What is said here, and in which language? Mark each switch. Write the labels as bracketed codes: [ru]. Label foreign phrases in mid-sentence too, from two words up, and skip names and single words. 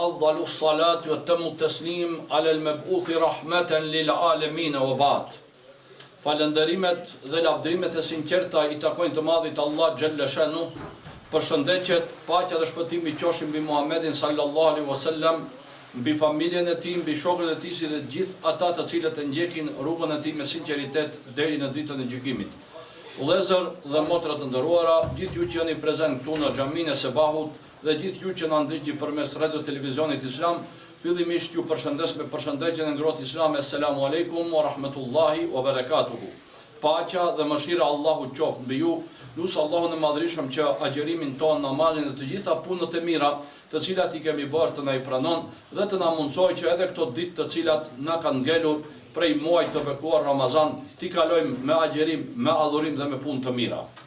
[ar] أفضل الصلاة وأتم التسليم على المبعوث رحمة للعالمين وبعد. [sq] Falënderimet dhe lavdrimet e sinqerta I takojnë të madhit Allah [ar] جل شأنه. [sq] Përshëndetjet, paqja dhe shpëtimi qofshin mbi Muhammedin [ar] صلى الله عليه وسلم, [sq] mbi familjen e tij, mbi shokët e tij si dhe gjithë ata të cilët e ndjekin rrugën e tij me sinqeritet deri në ditën e gjykimit. Vëllezër dhe motra të nderuara, gjithë ju që jeni prezant këtu në xhaminë e Sebahut dhe gjithë ju që na ndiqni përmes radio televizionit Islam, fillimisht ju përshëndes me përshëndetjen e ngrohtë islame. [ar] السلام عليكم ورحمة الله وبركاته. [sq] Paqja dhe mëshira Allahu qoftë mbi ju. Lusë Allahun e madhërisëm që agjerimin ton, namazin dhe të gjitha punët e mira, të cilat I kemi bërë të na I pranon dhe të na mundsoj që edhe këto ditë të cilat na kanë ngelur prej muajit të bekuar Ramazan, t'i kalojmë me agjerim, me adhurim dhe me punë të mira.